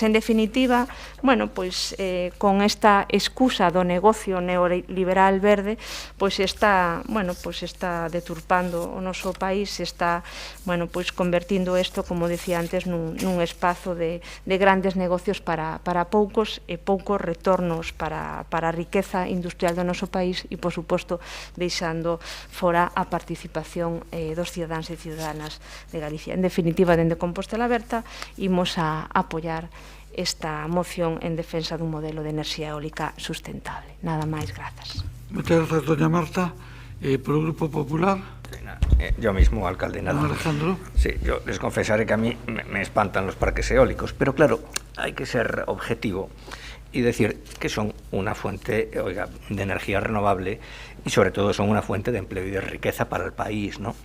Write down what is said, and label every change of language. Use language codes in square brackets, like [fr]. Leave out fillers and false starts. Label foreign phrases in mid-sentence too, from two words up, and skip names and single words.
[gl] En definitiva, con esta excusa do negocio neoliberal verde, está deturpando o noso país, está convertindo isto, como decía antes, nun espazo de grandes negocios para poucos e poucos retornos para a riqueza industrial do noso país e, por suposto, deixando fora a participación dos cidadáns e ciudadanas de Galicia. En definitiva, dende Compostela Aberta, imos a apoiar esta moción en defensa dun modelo de enerxía eólica sustentable. Nada máis, grazas. Moitas grazas, doña Marta. Por o Grupo Popular... [es] Yo mismo, alcalde, nada. Alejandro. Sí, yo les confesaré que a mí me espantan los parques eólicos, pero claro, hay que ser objetivo y decir que son una fuente de energía renovable y sobre todo son una fuente de empleo y de riqueza para el país, ¿no?